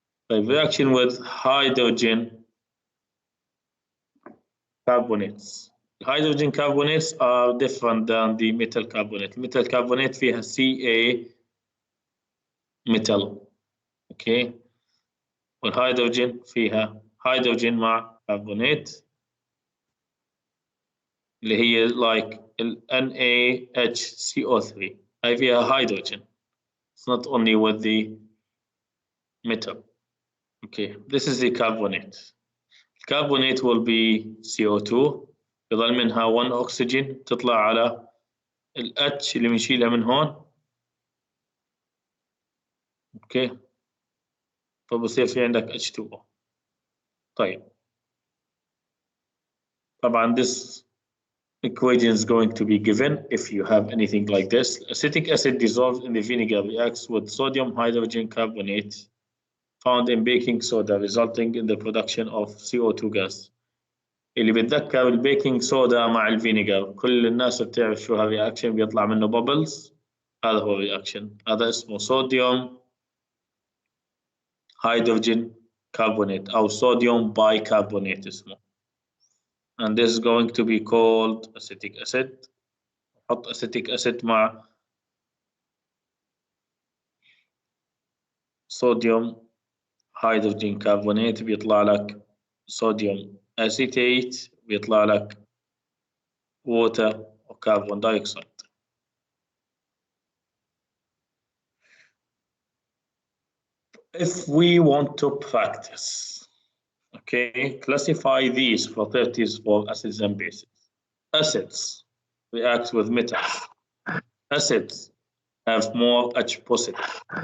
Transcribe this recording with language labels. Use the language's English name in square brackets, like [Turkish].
[English] The reaction with hydrogen carbonates. Hydrogen carbonates are different than the metal carbonate. Metal carbonate [Arabic] فيها [English] Ca metal. Okay. [Arabic] والهيدروجين فيها hydrogen مع carbonate اللي هي like NaHCO3. هاي فيها hydrogen. [English] It's not only with the metal. Okay, this is the carbonate. Carbonate will be CO2. [Arabic] يظل منها 1 oxygen تطلع على ال H اللي بنشيلها من هون. اوكي، فبصير في عندك H2O. طيب طبعا [English] this equation is going to be given if you have anything like this. Acetic acid dissolved in the vinegar reacts with sodium hydrogen carbonate found in baking soda resulting in the production of CO2 gas. [Arabic] اللي بتذكر البيكنج صودا مع الفينيجر، كل الناس بتعرف شو هالرياكشن، بيطلع منه بابلز. هذا هو الرياكشن، هذا اسمه صوديوم هيدروجين كربونات أو صوديوم بايكربونات اسمه. [English] And this is going to be called acetic acid. [Arabic] حط acetic acid مع صوديوم هيدروجين كربونات بيطلع لك صوديوم أسيتيت، بيطلع لك [English] water or carbon dioxide. If we want to practice, okay, classify these properties for acids and bases. Acids react with metals. Acids have more H positive.